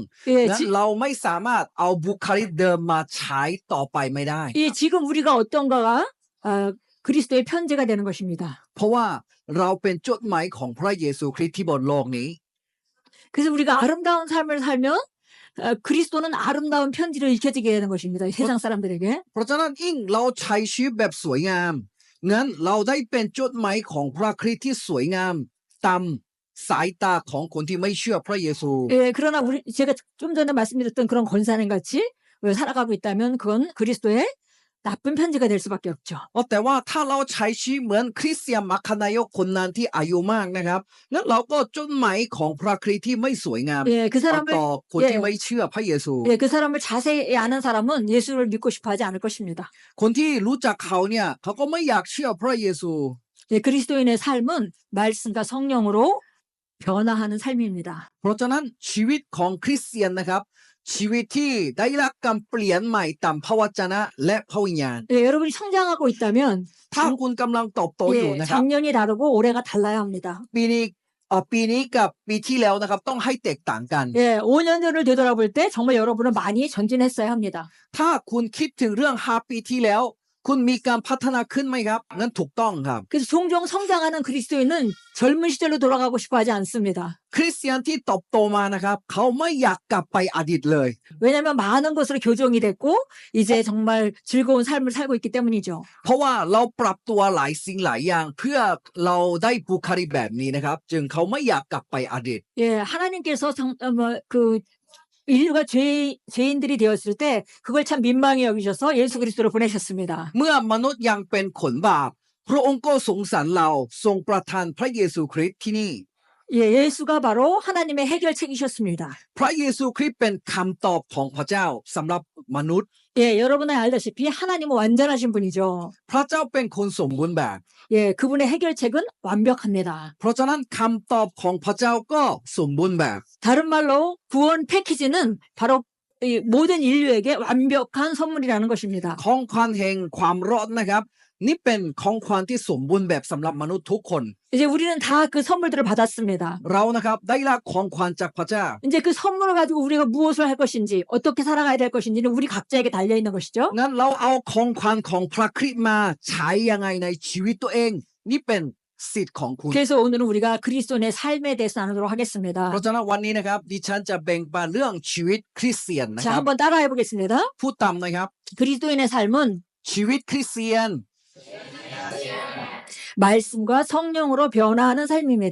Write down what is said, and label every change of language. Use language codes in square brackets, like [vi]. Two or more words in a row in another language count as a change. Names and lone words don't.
[ko] 예, [th] และเราไม่สามารถเอาบุคลิกเดิมมาใช้ต่อไปไม่ได้ [ko] 예, 지금 우리가 어떤가가 그리스도의 편지가 되는 것입니다. [th] เพราะว่าเราเป็นจดหมายของพระเยซูคริสต์ที่บนโลกนี้ [ko] 그래서 우리가 아름다운 삶을 살면 그리스도는 아름다운 편지를 읽혀지게 되는 것입니다. 세상 사람들에게. [th] เพราะฉะนั้นยิ่งเราใช้ชีวิตแบบสวยงามงั้นเราได้เป็นจดหมายของพระคริสต์ที่สวยงามตามสายตาของคนที่ไม่เชื่อพระเยซู [ko] 예, 그러나 제가 좀 전에 말씀드렸던 그런 권사님 같이 살아가고 있다면 그건 그리스도의 나쁜 편지가 될 수밖에 없죠. [th] แต่ว่าถ้าเราใช้ชีวิตเหมือนคริสเตียนมัคคณายกคนนั้นที่อายุมากนะครับงั้นเราก็จดหมายของพระคริสต์ที่ไม่สวยงาม [ko] 예, 그 사람을 [th] ต่อคนที่ไม่เชื่อพระเยซู [ko] 예, 그 사람을 자세히 아는 사람은 예수를 믿고 싶어하지 않을 것입니다. [th] คนที่รู้จักเขาเนี่ยเขาก็ไม่อยากเชื่อพระเยซู [ko] 예, 그리스도인의 삶은 말씀과 성령으로 변화하는 삶입니다. [th] เพราะฉะนั้นชีวิตของคริสเตียนนะครับชีวิตที่ได้รับการเปลี่ยนใหม่ตามพระวจนะและพระวิญญาณ [ko] 예, 여러분이 성장하고 있다면 [th] ถ้าคุณกำลังเติบโตอยู่ [ko] 예, [th] นะครับ [ko] 작년이 다르고 올해가 달라야 합니다. [th] ปีนี้กับปีที่แล้วนะครับต้องให้แตกต่างกัน [ko] 예, 5년 전을 되돌아볼 때 정말 여러분은 많이 전진했어야 합니다. [th] ถ้าคุณคิดถึงเรื่อง5 ปีที่แล้ว คุณมีการพัฒนาขึ้นไหมครับงั้นถูกต้องครับ [ko] 그래서 종종 성장하는 그리스도인은 젊은 시절로 돌아가고 싶어 하지 않습니다. [th] คริสเตียนที่เติบโตมานะครับเขาไม่อยากกลับไปอดีตเลย [ko] 왜냐하면 많은 것으로 교정이 됐고 이제 정말 즐거운 삶을 살고 있기 때문이죠. [th] เพราะว่าเราปรับตัวหลายสิ่งหลายอย่างเพื่อเราได้บุคลิกแบบนี้นะครับจึงเขาไม่อยากกลับไปอดีต [ko] 예, 하나님께서 인류가 죄인들이 되었을 때 그걸 참 민망히 여기셔서 예수 그리스도를 보내셨습니다. [th] เมื่อมนุษย์ยังเป็นคนบาปพระองค์ก็สงสารเราทรงประทานพระเยซูคริสต์ที่นี่ [ko] 예, 예수가 바로 하나님의 해결책이셨습니다. [th] พระเยซูคริสต์เป็นคำตอบของพระเจ้าสำหรับมนุษย์ [ko] 예, 여러분은 알다시피 하나님은 완전하신 분이죠. [th] พระเจ้าเป็นคนสมบูรณ์แบบ [ko] 예, 그분의 해결책은 완벽합니다. [th] เพราะฉะนั้นคำตอบของพระเจ้าก็สมบูรณ์แบบ [ko] 다른 말로 구원 패키지는 바로 이 모든 인류에게 완벽한 선물이라는 것입니다. [th] ของขวัญแห่งความรอดนะครับนี่เป็นของขวัญที่สมบูรณ์แบบสำหรับมนุษย์ทุกคน [ko] 이제 우리는 다 그 선물들을 받았습니다. [th] เรานะครับได้รับของขวัญจากพระเจ้า [ko] 이제 그 선물을 가지고 우리가 무엇을 할 것인지 어떻게 살아가야 될 것인지는 우리 각자에게 달려 있는 것이죠. [th] งั้นเราเอาของขวัญของพระคริสต์มาใช้ยังไงในชีวิตตัวเองนี่เป็นสิทธิ์ของคุณ [ko] 그래서 오늘은 우리가 그리스도인의 삶에 대해서 나누도록 하겠습니다. [th] เพราะฉะนั้นวันนี้นะครับดิฉันจะแบ่งปันเรื่องชีวิตคริสเตียนนะ [ko] 자, [th] ครับ [ko] 한번 따라해 보겠습니다. [th] พูดตามนะครับ [ko] 그리스도인의 삶은 [th] ชีวิตคริสเตียน [ko] 말씀과 성령으로 변화하는 삶입니다.